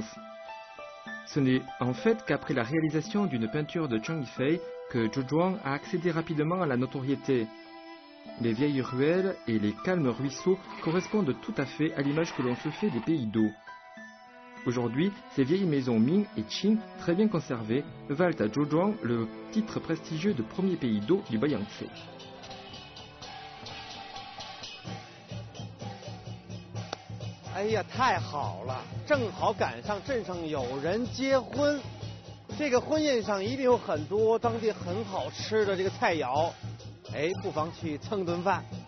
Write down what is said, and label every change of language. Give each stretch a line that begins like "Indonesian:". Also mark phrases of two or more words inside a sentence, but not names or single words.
French: Ce n'est en fait qu'après la réalisation d'une peinture de Zhang Yifei que Zhouzhuang a accédé rapidement à la notoriété. Les vieilles ruelles et les calmes ruisseaux correspondent tout à fait à l'image que l'on se fait des pays d'eau. Aujourd'hui, ces vieilles maisons Ming et Qing, très bien conservées, valent à Zhouzhuang le titre prestigieux de premier pays d'eau du Yangtze.
Chinese: 哎呀，太好了，正好赶上镇上有人结婚，这个婚宴上一定有很多当地很好吃的这个菜肴，哎，不妨去蹭顿饭。